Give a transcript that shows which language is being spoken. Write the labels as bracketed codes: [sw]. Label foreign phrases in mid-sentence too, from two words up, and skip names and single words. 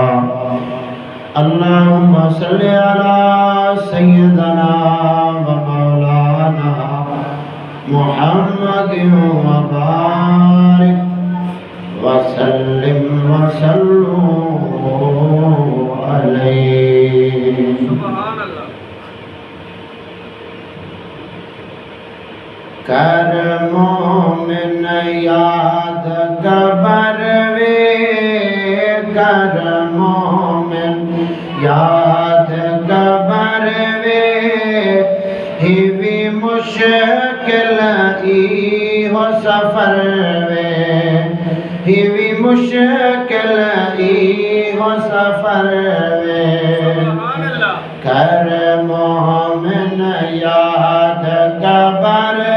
[ar] اللهم صل على سيدنا ومولانا محمد وبارك وسلم وصلوا عليه سبحان الله [pa] ਕਰ ਮੋਮਿਨ ਯਾਦ ਕਬਰ ਵੇ ਕਰ ਮੋਮਿਨ ਯਾਦ ਕਬਰ ਵੇ ਹਿਵੀ ਮੁਸ਼ਕਿਲ ਈ ਹੋ ਸਫ਼ਰ ਵੇ ਹਿਵੀ ਮੁਸ਼ਕਿਲ ਈ ਹੋ ਸਫ਼ਰ ਵੇ ਕਰ ਮੋਮਿਨ ਯਾਦ ਕਬਰ